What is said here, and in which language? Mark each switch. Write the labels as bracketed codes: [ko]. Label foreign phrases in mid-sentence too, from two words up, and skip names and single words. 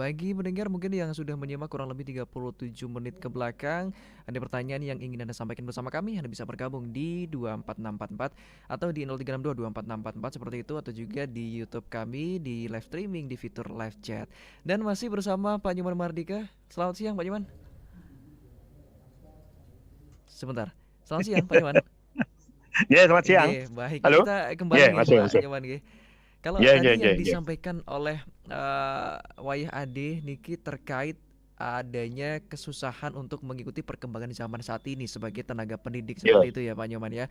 [id] Bagi pendengar mungkin yang sudah menyimak kurang lebih 37 menit ke belakang, ada pertanyaan yang ingin Anda sampaikan bersama kami, Anda bisa bergabung di 24644 atau di 0362244644 seperti itu, atau juga di YouTube kami di [en] live streaming [id] di fitur [en] live chat. [id] Dan masih bersama Pak Nyoman Mardika. Selamat siang Pak Nyoman. Sebentar. Selamat siang Pak Nyoman. Ya, selamat siang. Baik, Halo? kita kembali Ya, nih masih. Pak Nyoman. Kalau Ya, tadi ya, yang ya. disampaikan oleh Wayah Ade Niki terkait adanya kesusahan untuk mengikuti perkembangan zaman saat ini sebagai tenaga pendidik, seperti itu ya Pak Nyoman ya.